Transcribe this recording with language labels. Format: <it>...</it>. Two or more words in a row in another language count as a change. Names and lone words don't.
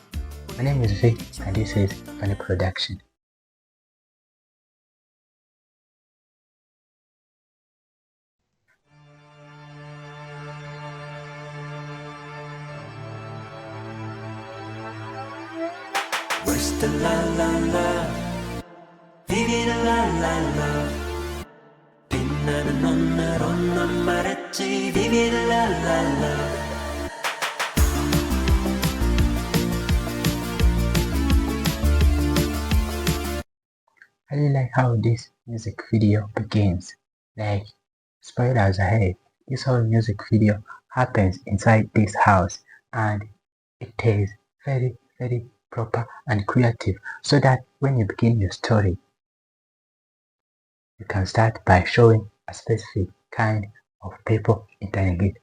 <en>My name is Vic and this is Funny Production. Where's the la la la, vivi the la la la.</en> <ko>빛나는 오늘로 넌 말했지,</ko> <en>vivi the la la la. I really like how this music video begins. Like, spoilers ahead, this whole music video happens inside this house and it is very proper and creative, so that when you begin your story, you can start by showing a specific kind of people entering it.</en>